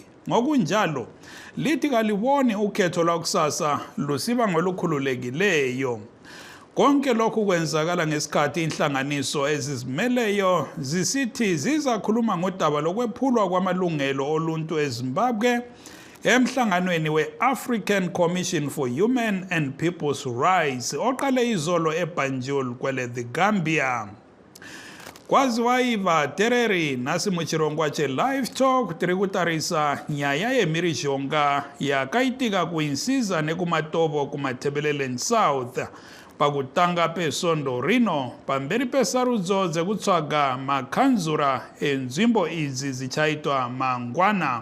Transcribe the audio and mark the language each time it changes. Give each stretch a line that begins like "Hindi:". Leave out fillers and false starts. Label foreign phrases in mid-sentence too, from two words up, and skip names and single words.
North Ndebele: Ngokunjalo, lithi kaliboni ukhetho lwakusasa lusiba ngolukhululekileyo. Konke lokhu kwenzakala ngesikhathi inhlanganiso ezizimeleyo zisithi zizakhuluma ngodaba lokwephulwa kwamalungelo oluntu eZimbabwe emhlanganweni we-African Commission for Human and People's Rights oqale izolo eBanjul kwele the Gambia.
Shona: Kwaziwa iva tereri nasi muchirongwa che Live Talk tiri kutarisa nyaya yemirishonga yakaitika ku Insizwa nekumatobo kuMatabeleland South pakutanga pesondo rino pamberi pesarudzo dzekutsvaga makhanzura enzvimbo idzi zichaitwa mangwana.